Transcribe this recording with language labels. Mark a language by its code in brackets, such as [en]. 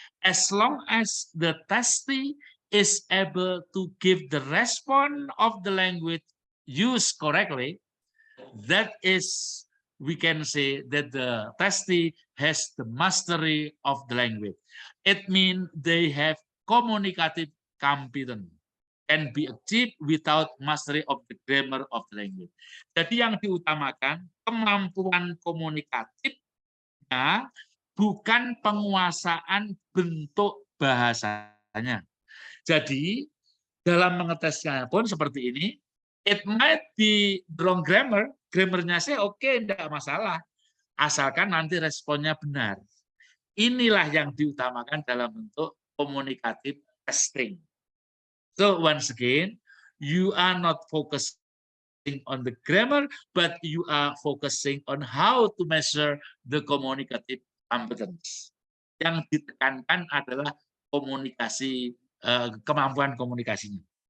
[en] As long as the testee is able to give the response of the language used correctly, that is, we can say that the testee has the mastery of the language. It means they have communicative competence, can be achieved without mastery of the grammar of the language. [id] Jadi yang diutamakan kemampuan komunikatifnya, bukan penguasaan bentuk bahasanya. Jadi dalam mengetesnya pun seperti ini, [en] it might be wrong grammar, [id] grammarnya sih oke, tidak masalah, asalkan nanti responnya benar. Inilah yang diutamakan dalam bentuk komunikatif testing. [en] So once again, you are not focusing on the grammar, but you are focusing on how to measure the communicative competence. [id] Yang ditekankan adalah komunikasi, kemampuan komunikasinya.